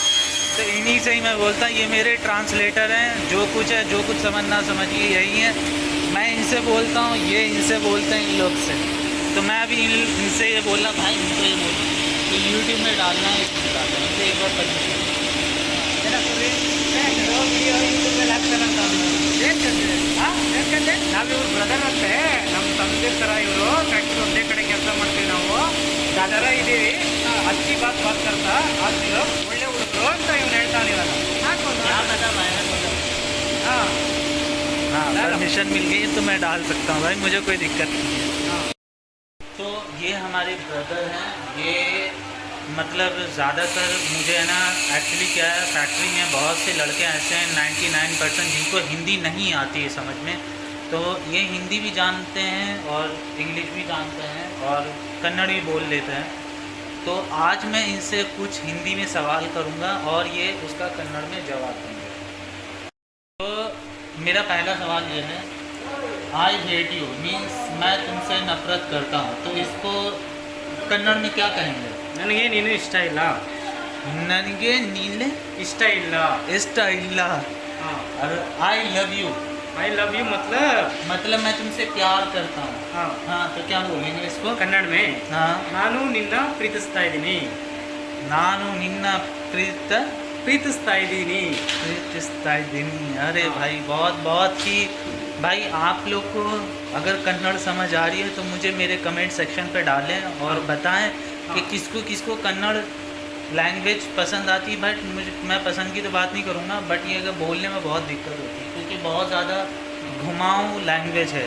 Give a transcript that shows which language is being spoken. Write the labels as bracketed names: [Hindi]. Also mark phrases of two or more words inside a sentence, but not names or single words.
[Hindi] तो इन्हीं से ही मैं बोलता हूँ, ये मेरे ट्रांसलेटर हैं। जो कुछ है, जो कुछ समझना समझिए, यही है। मैं इनसे बोलता हूँ, ये इनसे बोलते हैं, इन लोग से। तो मैं अभी इनसे ये बोलना, भाई इनको ये बोलना कि यूट्यूब में डालना है, इसमें डालना है। इनसे एक बार परमिशन [Kannada] ನಾವಿವ್ರು ಬ್ರದರ್ ಅಂತೆ, ನಮ್ಮ ತಂದೆ ಥರ ಇವರು ಫ್ಯಾಕ್ಟ್ರಿ ಒಂದೇ ಕಡೆ ಕೆಲಸ ಮಾಡ್ತೀವಿ ನಾವು. ದಾದರ ಇದ್ದೀವಿ, [Hindi] अच्छी बात करता [Kannada] ಆಗ್ತಿರೋ ಒಳ್ಳೆ ಹುಡುಗರು ಅಂತ ಇವ್ನು ಹೇಳ್ತಾನೆ ಇವಾಗ. ಹಾಂ [Hindi] हाँ, परमिशन मिल गई तो मैं डाल सकता हूँ भाई, मुझे कोई दिक्कत नहीं है। तो ये हमारे ब्रदर हैं। ये मतलब ज़्यादातर मुझे है ना, एक्चुअली क्या है, फैक्ट्री में बहुत से लड़के ऐसे हैं 99% जिनको हिंदी नहीं आती है समझ में। तो ये हिंदी भी जानते हैं और इंग्लिश भी जानते हैं और कन्नड़ भी बोल लेते हैं। तो आज मैं इनसे कुछ हिंदी में सवाल करूँगा और ये उसका कन्नड़ में जवाब देंगे। तो मेरा पहला सवाल ये है, [English] I hate you [Hindi] मीन्स मैं तुमसे नफरत करता हूँ, तो इसको कन्नड़ में क्या कहेंगे? [Kannada] ನನಗೆ ನೀನು ಇಷ್ಟ ಇಲ್ಲ. ನನಗೆ ನೀನೆ ಇಷ್ಟ ಇಲ್ಲ. इष्ट ಇಲ್ಲ। ಹಾಂ. [Hindi] और [English] I love you I love you [Hindi] मतलब मैं तुमसे प्यार करता हूँ। [Kannada] ಹಾಂ [Hindi] हाँ, तो क्या बोलेंगे इसको? कन्नड़ में हाँ, [Kannada] ನಾನು ನಿನ್ನ ಪ್ರೀತಿಸ್ತಾ ಇದ್ದೀನಿ. ನಾನು ನಿನ್ನ ಪ್ರೀತಿಸ್ತಾ ಇದ್ದೀನಿ. ಪ್ರೀತಿಸ್ತಾ ದಿನ। [Hindi] अरे भाई, बहुत बहुत ही भाई, आप लोग को अगर कन्नड़ समझ आ रही है तो मुझे मेरे [English] comment section [Hindi] पे डालें और बताएं कि किसको किसको कन्नड़ लैंग्वेज पसंद आती है। बट मुझे, मैं पसंद की तो बात नहीं करूँगा, बट ये अगर बोलने में बहुत दिक्कत होती है क्योंकि बहुत ज़्यादा घुमाऊं लैंग्वेज है।